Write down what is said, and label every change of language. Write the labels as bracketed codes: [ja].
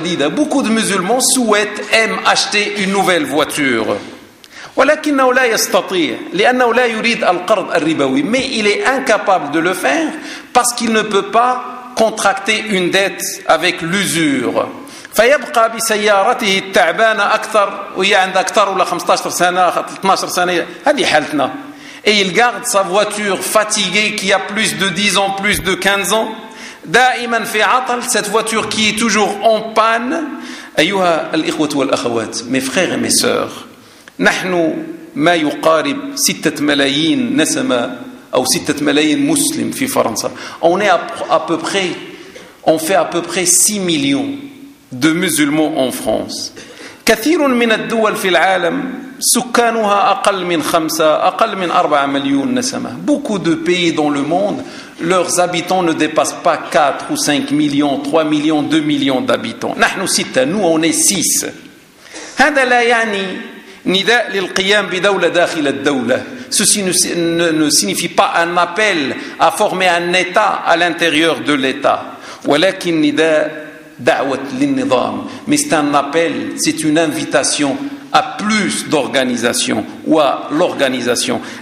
[fr] Beaucoup de musulmans souhaitent aiment acheter une nouvelle voiture. Mais il est incapable de le faire parce qu'il ne peut pas contracter une dette avec l'usure. [ar] فيبقى بسيارته التعبانة أكثر وهي عند أكثر ولا 15 سنة 12 سنة هذه حالتنا. [fr] Et il garde sa voiture fatiguée qui a plus de 10 ans, plus de 15 ans. [ar] دائما في عطل, [fr] cette voiture qui est toujours en panne. [ar] أيها الإخوة والأخوات, [fr] mes frères et mes sœurs, [ar] نحن ما يقارب 6 ملايين نسمة ou 6 ملايين مسلم في فرنسا. [fr] On est à peu près, on fait à peu près 6 millions de musulmans en France. [ar] كثير من الدول في العالم سكانها اقل من 5 اقل من 4 مليون نسمة. [fr] Beaucoup de pays dans le monde, leurs habitants ne dépassent pas 4 ou 5 millions, 3 millions, 2 millions d'habitants. [ar] نحن 6, [fr] nous on est 6. [ar] هذا لا يعني نداء للقيام بدولة داخل الدولة. [fr] Ceci ne signifie pas un appel à former un État à l'intérieur de l'État. Mais c'est un appel, c'est une invitation à plus d'organisation ou à l'organisation.